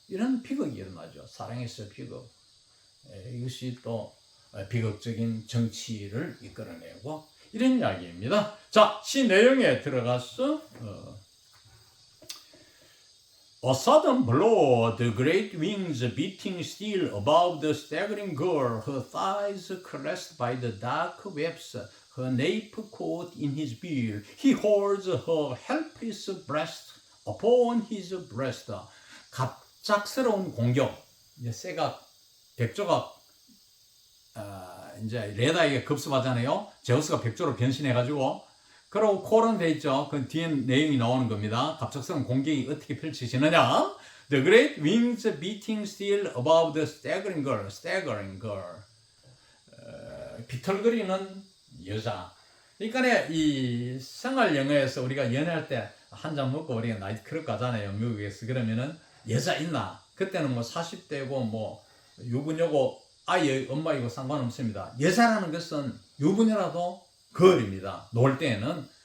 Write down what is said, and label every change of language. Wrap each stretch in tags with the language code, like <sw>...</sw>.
<ko>이런 비극이 일어나죠. 사랑에서 비극. 이것이 또 비극적인 정치를 이끌어내고 이런 이야기입니다. 자, 시 내용에 들어가서</ko> <en>A sudden blow, the great wings beating still above the staggering girl, her thighs caressed by the dark webs, her nape caught in his bill. He holds her helpless breast upon his breast.</en> <ko>갑작스러운 공격. 이제 백조가 이제 레다에게 급습하잖아요. 제우스가 백조로 변신해가지고 그리고 콜은 돼 있죠. 그 뒤에 내용이 나오는 겁니다. 갑작스러운 공격이 어떻게 펼쳐지느냐?</ko> <en>The great wings beating still above the staggering girl.</en> <ko>비틀거리는 여자. 그러니까 이 생활 영어에서 우리가 연애할 때 한 잔 먹고 우리가 나이트클럽 가잖아요. 미국에서. 그러면은 여자 있나? 그때는 뭐 40대고 뭐 유부녀고 아이의 엄마이고 상관없습니다. 여자라는 것은 유부녀라도 걸입니다. 놀 때는.</ko>